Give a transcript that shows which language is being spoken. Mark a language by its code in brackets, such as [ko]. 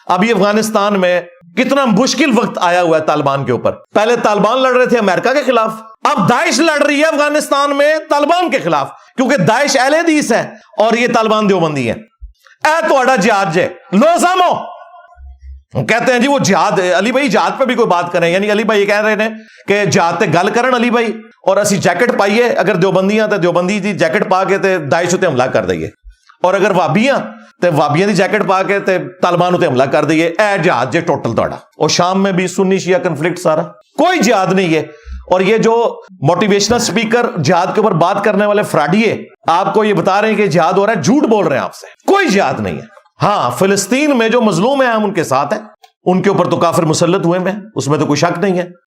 [ur] ابھی افغانستان میں کتنا مشکل وقت آیا ہوا ہے طالبان کے اوپر. پہلے طالبان لڑ رہے تھے امریکہ کے خلاف, اب داعش لڑ رہی ہے افغانستان میں طالبان کے خلاف, کیونکہ داعش اہل حدیث ہے اور یہ طالبان دیوبندی ہے. [pa] اے توڑا جہاد جے لو سامو, [ur] کہتے ہیں جی وہ جہاد. علی بھائی جہاد پہ بھی کوئی بات کریں, یعنی علی بھائی یہ کہہ رہے ہیں کہ [pa] جہاد تے گل کرن علی بھائی, اور اسی جیکٹ پائیے, اگر دیوبندیاں تے دیوبندی دی جیکٹ پا کے تے داعش تے حملہ کر دئیے, اور اگر وابیاں تے وابیاں دی جیکٹ پا کے تے طالبان تے حملہ کر دئیے. اے جہاد جے ٹوٹل توڑا. [ur] اور شام میں بھی سنی شیعہ کنفلکٹ سارا, کوئی جہاد نہیں ہے. اور یہ جو موٹیویشنل سپیکر جہاد کے اوپر بات کرنے والے فراڈیے آپ کو یہ بتا رہے ہیں کہ جہاد ہو رہا ہے, جھوٹ بول رہے ہیں آپ سے. کوئی جہاد نہیں ہے. ہاں فلسطین میں جو مظلوم ہیں ہم ان کے ساتھ ہیں, ان کے اوپر تو کافر مسلط ہوئے ہیں, اس میں تو کوئی شک نہیں ہے.